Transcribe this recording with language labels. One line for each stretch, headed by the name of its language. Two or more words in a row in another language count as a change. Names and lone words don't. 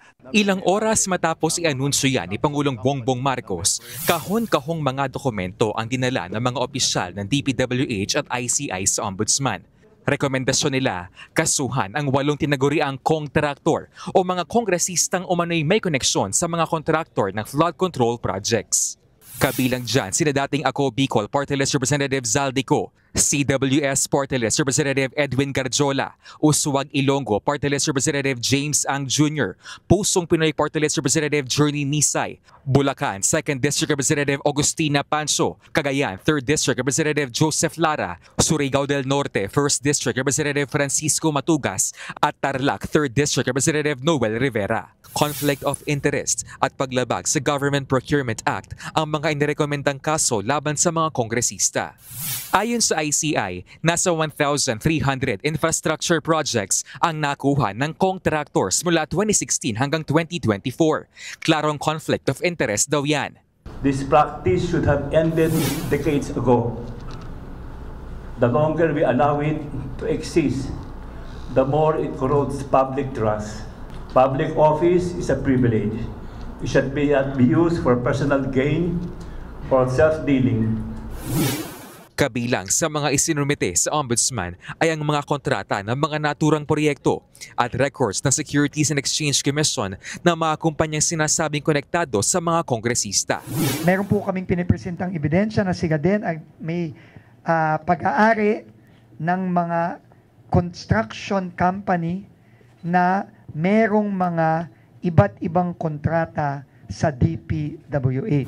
Filipino: Ilang oras matapos i-anunsyo yan ni Pangulong Bongbong Marcos, kahon-kahong mga dokumento ang dinala ng mga opisyal ng DPWH at ICI sa ombudsman. Rekomendasyon nila, kasuhan ang 8 tinaguriang kontraktor o mga kongresistang umano'y may koneksyon sa mga kontraktor ng
English: flood control projects.
Filipino: Kabilang dyan sila dating Ako Bicol Party List Representative Zaldico, CWS Party List Representative Edwin Garjola, Uswag Ilonggo Party List Representative James Ang Jr., Pusong Pinoy Party List Representative Journey Nisay, Bulacan 2nd District Representative Agustina Pancho, Cagayan 3rd District Representative Joseph Lara, Surigao del Norte 1st District Representative Francisco Matugas, at Tarlac 3rd District Representative Noel Rivera.
English: Conflict of interest
Filipino: at paglabag sa Government Procurement Act ang mga inirekomendang kaso laban sa mga kongresista. Ayon sa ICI, nasa 1,300
English: infrastructure projects
Filipino: ang nakuha ng contractors mula 2016 hanggang 2024. Klarong
English: conflict of interest
Filipino: daw yan.
English: This practice should have ended decades ago. The longer we allow it to exist, the more it corrodes public trust. Public office is a privilege. It should be used for personal gain or self-dealing.
Filipino: Kabilang sa mga isinumite sa Ombudsman ay ang mga kontrata ng mga naturang proyekto at records ng Securities and Exchange Commission na mga kumpanyang sinasabing konektado sa mga kongresista. Meron po kaming pinipresentang ebidensya na sila din ay may pag-aari ng mga
English: construction company
Filipino: na merong mga iba't ibang kontrata sa DPWH.